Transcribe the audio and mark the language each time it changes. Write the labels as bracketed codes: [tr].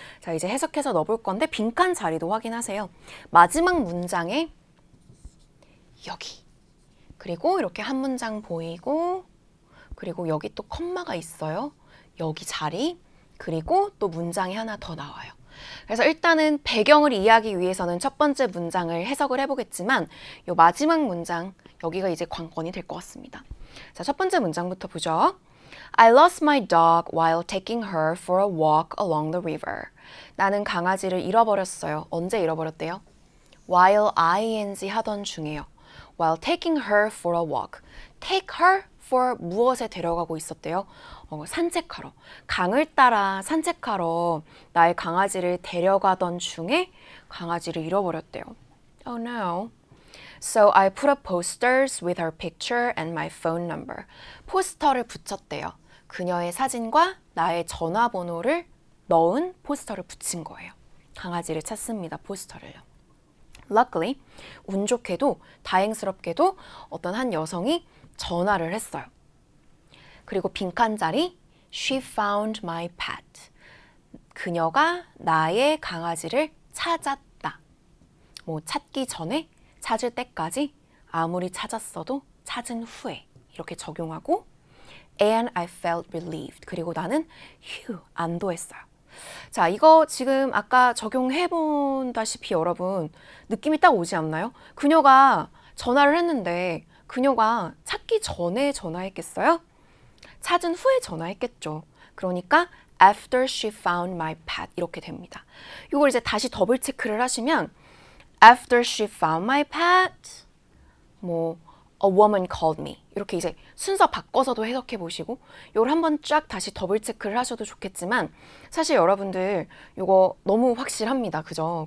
[ko] 자, 이제 해석해서 넣어볼 건데 빈칸 자리도 확인하세요. 마지막 문장에 여기 그리고 이렇게 한 문장 보이고 그리고 여기 또 컴마가 있어요. 여기 자리 그리고 또 문장이 하나 더 나와요. 그래서 일단은 배경을 이해하기 위해서는 첫 번째 문장을 해석을 해보겠지만 이 마지막 문장 여기가 이제 관건이 될 것 같습니다. 자, 첫 번째 문장부터 보죠. [en] I lost my dog while taking her for a walk along the river. [ko] 나는 강아지를 잃어버렸어요. 언제 잃어버렸대요? While ing 하던 중에요. [en] While taking her for a walk. [ko] Take her for 무엇에 데려가고 있었대요? 산책하러. 강을 따라 산책하러 나의 강아지를 데려가던 중에 강아지를 잃어버렸대요. [en] Oh no. So I put up posters with her picture and my phone number. [ko] 포스터를 붙였대요. 그녀의 사진과 나의 전화번호를 넣은 포스터를 붙인 거예요. 강아지를 찾습니다. 포스터를요. Luckily, 운 좋게도 다행스럽게도 어떤 한 여성이 전화를 했어요. [en] 그리고 빈칸 자리 She found my pet. [ko] 그녀가 나의 강아지를 찾았다. 뭐 찾기 전에 찾을 때까지 아무리 찾았어도 찾은 후에 이렇게 적용하고 [en] And I felt relieved. [ko] 그리고 나는 휴 안도했어요. 자, 이거 지금 아까 적용해본다시피 여러분 느낌이 딱 오지 않나요? 그녀가 전화를 했는데 그녀가 찾기 전에 전화했겠어요? 찾은 후에 전화했겠죠. [en] 그러니까 after she found my pet 이렇게 됩니다. [ko] 이걸 이제 다시 더블 체크를 하시면 [en] after she found my pet [ko] 뭐 [en] a woman called me [ko] 이렇게 이제 순서 바꿔서도 해석해 보시고 이걸 한번 쫙 다시 더블 체크를 하셔도 좋겠지만 사실 여러분들 이거 너무 확실합니다. 그죠?